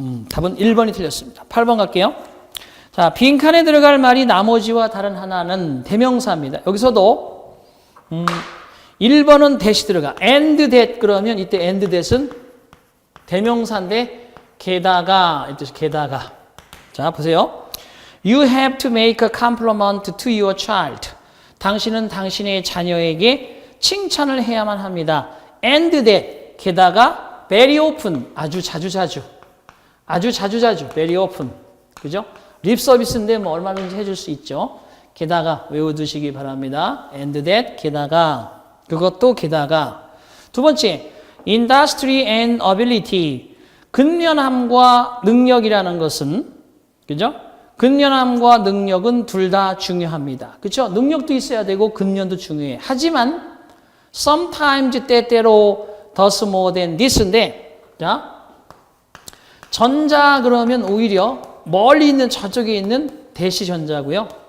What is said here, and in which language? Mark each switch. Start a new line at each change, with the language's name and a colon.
Korean: 답은 1번이 틀렸습니다. 8번 갈게요. 자, 빈칸에 들어갈 말이 나머지와 다른 하나는 대명사입니다. 여기서도 1번은 that이 들어가.
English: and that
Korean: 그러면 이때 and that은 대명사인데 게다가 이 뜻이 게다가. 자, 보세요.
English: You have to make a compliment to your child.
Korean: 당신은 당신의 자녀에게 칭찬을 해야만 합니다.
English: and that
Korean: 게다가
English: very often
Korean: 아주 자주자주. 아주 자주자주,
English: very often.
Korean: 그죠? 립 서비스인데 뭐 얼마든지 해줄 수 있죠. 게다가 외워두시기 바랍니다.
English: and that,
Korean: 게다가. 그것도 게다가. 두 번째,
English: industry and ability.
Korean: 근면함과 능력이라는 것은, 그죠? 근면함과 능력은 둘 다 중요합니다. 그죠? 능력도 있어야 되고, 근면도 중요해. 하지만, sometimes 때때로
English: does more than this
Korean: 인데, 자, 전자 그러면 오히려 멀리 있는 저쪽에 있는 대시 전자고요.